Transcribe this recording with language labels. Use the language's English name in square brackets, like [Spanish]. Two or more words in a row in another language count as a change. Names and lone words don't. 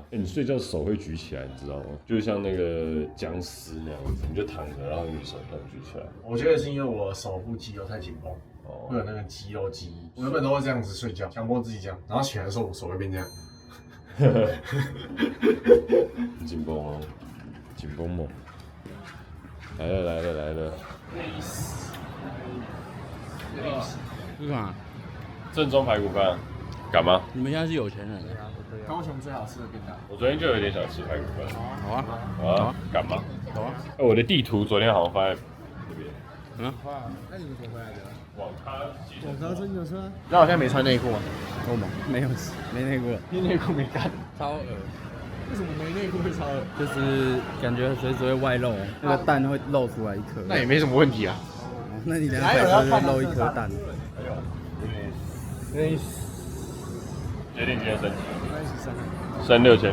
[Chinese] 你睡覺手會舉起來，你知道嗎？就像那個僵屍那樣子，你就躺着，然後你手這樣舉起來。我覺得是因為我手部肌肉太緊繃，會有那個肌肉記憶。我原本都會這樣子睡覺，強迫自己這樣，然後起來的時候我手會變這樣。緊繃哦，緊繃猛。來了。是啥？正宗排骨飯，敢嗎？你们现在是有钱人。高雄最好吃的便当。我昨天就有點想吃排骨飯。好啊，敢嗎？好啊。我的地圖昨天好像放在那邊。那你们怎么回来的？网咖真有车。那我现在沒穿內褲嗎？都没有，沒內褲了，因為內褲沒乾。超惡。為什麼沒內褲會超惡？就是感覺隨時會外露，那個蛋會露出來一顆。那也沒什麼問題啊。那你等下開車就露一顆蛋。決定今天升升6600。